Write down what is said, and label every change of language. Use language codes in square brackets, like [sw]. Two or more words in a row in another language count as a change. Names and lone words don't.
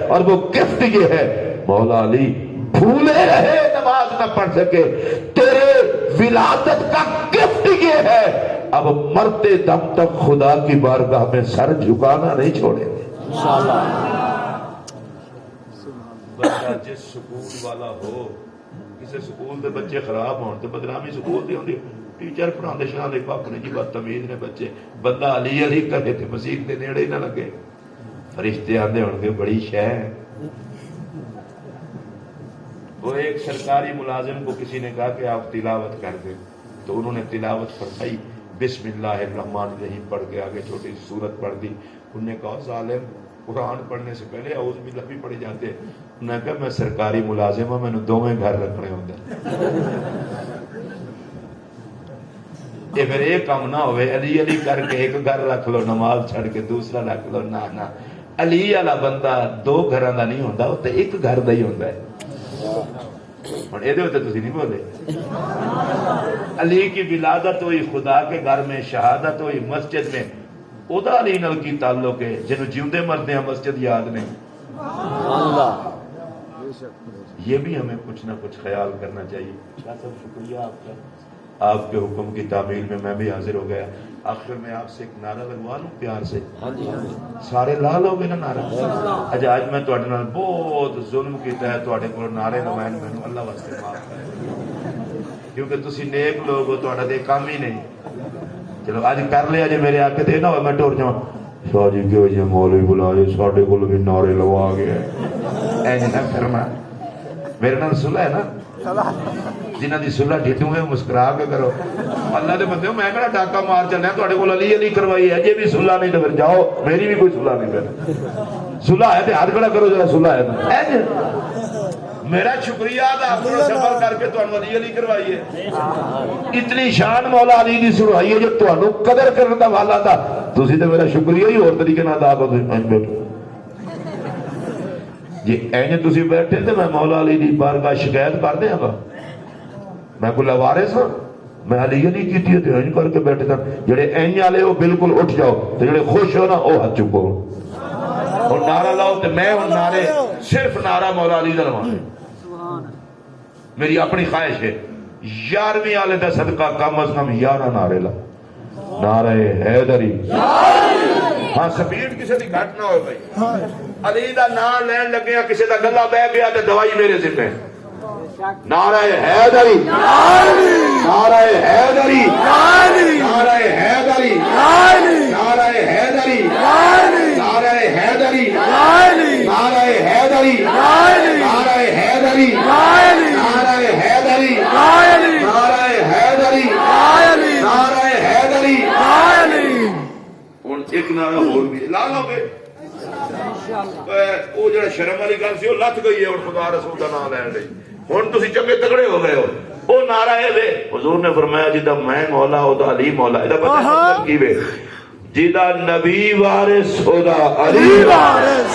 [ur] اور وہ گفٹ یہ ہے مولا علی بھولے رہے نماز نہ پڑھ سکے، تیرے ولادت کا گفٹ یہ ہے اب مرتے دم تک خدا کی بارگاہ میں سر جھکانا نہیں چھوڑیں گے انشاءاللہ۔ [pa] بندہ جس سکول والا ہو، کسی سکول دے بچے خراب ہون تو بدنامی سکول دی ہوندی، ٹیچر پڑھاندے شاہ دے پاک نے جی بدتمیز نے بچے، بندہ علی علی کرے تے مسیح دے نیڑے نہ لگے، فرشتے آندے ہون گے بڑی شے ہے۔ [ur] وہ ایک سرکاری ملازم کو کسی نے کہا کہ آپ تلاوت کر دیں تو انہوں نے تلاوت فرمائی بسم اللہ الرحمن الرحیم پڑھ کے آگے چھوٹی سی سورت پڑھ دی۔ انہوں نے کہا ظالم قرآن پڑھنے سے پہلے اعوذ باللہ بھی پڑھی جاتے۔ انہوں نے کہا میں سرکاری ملازم ہوں، میں نے دونوں گھر رکھنے ہوتے یہ پھر ایک کام نہ ہوئے علی علی کر کے ایک گھر رکھ لو نماز چھڑ کے دوسرا رکھ لو، [pa] نہ علی والا بندہ دو گھراں دا نہیں ہوندا، وہ تے ایک گھر دا ہی ہوندا ہے۔ ہن اے دے تے تسی نہیں بولے۔ [ur] علی کی ولادت ہوئی خدا کے گھر میں، شہادت ہوئی مسجد میں، [pa] ادا علی نال کی تعلق ہے جنوں جیوندے مردے ہیں مسجد یاد نہیں۔ [ur] یہ بھی ہمیں کچھ نہ کچھ خیال کرنا چاہیے۔ شاہ صاحب شکریہ آپ کا، آپ کے حکم کی تعمیل میں بھی حاضر ہو گیا۔ آخر میں آپ سے ایک نعرہ لگوا لوں پیار سے، [pa] سارے لا لو گے نا نعرہ؟ اچھا آج میں تواڈے نال بہت ظلم کیتا ہے، تواڈے کول نعرے لوائے مینوں اللہ واسطے معاف کرے، کیونکہ تسی نیک لوگ ہو، تواڈا تے کام ہی نہیں۔ چلو آج کر لیا جی، میرے آ کے تے نہ ہوئے میں ٹر جاؤں شاہ جی کیوں جی مولوی بلائے ساڈے کول بھی نعرے لوا گیا، اینج نہ کرنا۔ میرے نال صلح ہے نا، جنہ دی صلح ڈھٹوں ہے مسکرا کے کرو۔ اللہ دے بندے میں کہڑا ڈاکا مار چلیا تواڈے کول علی علی کروائی ہے، جے بھی صلح نہیں تو پھر جاؤ، میری بھی کوئی صلح نہیں۔ پھر صلح ہے تے ہاتھ کھڑا کرو ذرا، صلح ہے میرا شکریہ ادا اپنا سفر کر کے تانوں علی علی کروائی ہے۔ اتنی شان مولا علی دی سنوائی ہے جو تانوں قدر کرن دا والا تھا، تسی تے میرا شکریہ ہی اور طریقے نال ادا کرو۔ بیٹھو جی اینج تسی بیٹھے تے میں مولا علی دی بارگاہ شکایت کر دیاں گا، میں کوئی لوارث ہاں؟ میں علی علی کیتی ہے تے اینج کر کے بیٹھے تھا۔ جڑے اینج والے ہو بالکل اٹھ جاؤ تے جڑے خوش ہو نا او ہاتھ چکو اور نعرہ لاؤ تے میں ہوں نعرے صرف نعرہ مولا علی دا لواں۔ [ur] میری اپنی خواہش ہے [pa] 11ویں والے کا صدقہ کم از کم 11 نعرے لا. نعرے حیدری، ہاں سپیڈ کسی کی گھٹ نہ ہو بھائی. علی کا نام لین لگے کسی کا گلا بہہ گیا تو دوائی میرے ذمے. [ur] نعرے حیدری، نعرے حیدری، نعرے حیدری، نعرے حیدری، نعرے حیدری، نعرے حیدری، نعرے حیدری، نعرے حیدری، نعرے حیدری، نعرے حیدری. [pa] ہن ایک نعرہ ہور بھی لا لو گے. وہ جو شرم والی گل سی لتھ گئی ہے ہن خدا رسول کا نام لین لئی. ہن تسیں چنگے تگڑے ہو گئے ہو۔ وہ نعرہ ہے وے حضور نے فرمایا جیدا میں مولا اودا علی مولا. ایہدا پتا مطلب کی وے جیدا نبی وارث اودا علی وارث,